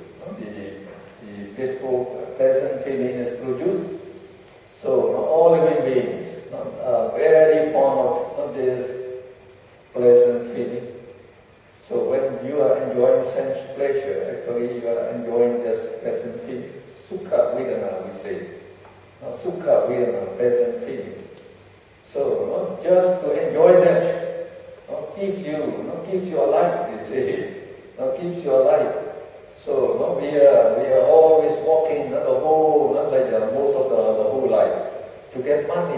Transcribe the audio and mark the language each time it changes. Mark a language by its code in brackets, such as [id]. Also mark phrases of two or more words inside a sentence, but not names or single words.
[en] The blissful, pleasant feeling is produced. So all living beings are very fond of this pleasant feeling. So when you are enjoying sense pleasure, actually you are enjoying this pleasant feeling. [pi] Sukha vedana, [en] we say. [pi] Sukha vedana, [en] pleasant feeling. So just to enjoy that keeps you alive, you see. Keeps you alive. So we are always walking the whole, most of the whole life to get money.